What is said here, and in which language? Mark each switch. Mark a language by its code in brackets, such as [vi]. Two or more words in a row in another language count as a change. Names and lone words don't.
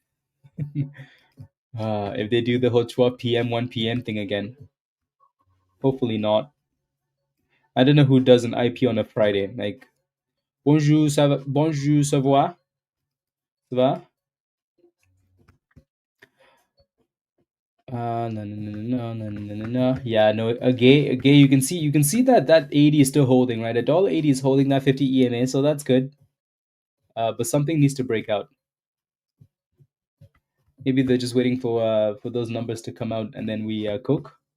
[en] If they do the whole 12 p.m., 1 p.m. thing again, hopefully not. I don't know who does an IPO on a Friday. Like, [fr] bonjour, ça va? Bonjour, ça va? Ça va? [en] No, no, no, no, no, no, no, no, no. Yeah, no. AGAE. You can see that 80 is still holding, right? $1.80 is holding that 50 EMA, so that's good. But something needs to break out. Maybe they're just waiting for those numbers to come out, and then we cook.